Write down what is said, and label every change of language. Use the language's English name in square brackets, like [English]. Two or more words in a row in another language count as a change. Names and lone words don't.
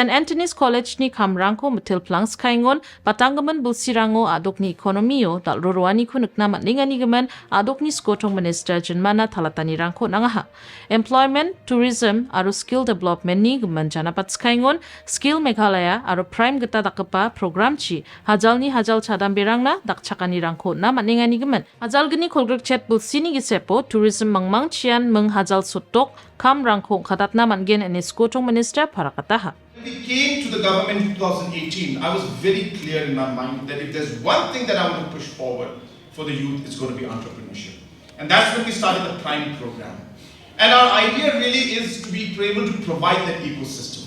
[Garo] Anthony's College ni kamrangko metil plang skaingon patanggaman bulsirango adok ni ekonomiyo dal rorwani ko nukna matlingani gaman adok ni skotong minister jenmana talatanirangko nangaha. Employment, tourism, aro [English] skill development [Garo] ni gaman janapat skaingon Skill Meghalaya aro prime geta dakapa program chi hajal ni hajal chadambirang na dakchakanirangko na matlingani gaman. Hajal gani kolgrek chat bulsini gisepo tourism mangmang chian meng hajal sotok kamrangko kadatna manggen ene skotong minister para kataha. [English] When we came to the government in 2018, I was very clear in my mind that if there's one thing that I want to push forward for the youth, it's going to be entrepreneurship. And that's when we started the Prime program. And our idea really is to be able to provide that ecosystem.